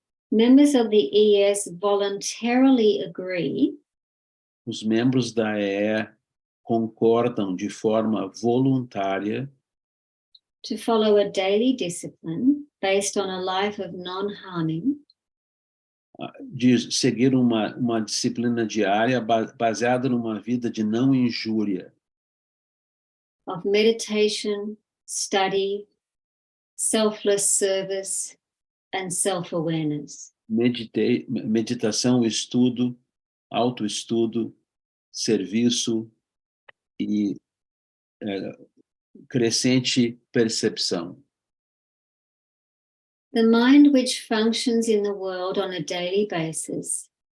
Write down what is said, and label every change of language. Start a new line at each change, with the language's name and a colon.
English: members of the ES voluntarily agree
Portuguese: os membros da EE concordam de forma voluntária
English: to follow a daily discipline based on a life of non-harming,
Portuguese: de seguir uma disciplina diária baseada numa vida de não injúria,
English: of meditation, study, selfless service, and self-awareness.
Portuguese: meditação, estudo, autoestudo, serviço e crescente percepção.
English: The mind which functions in the world on a daily basis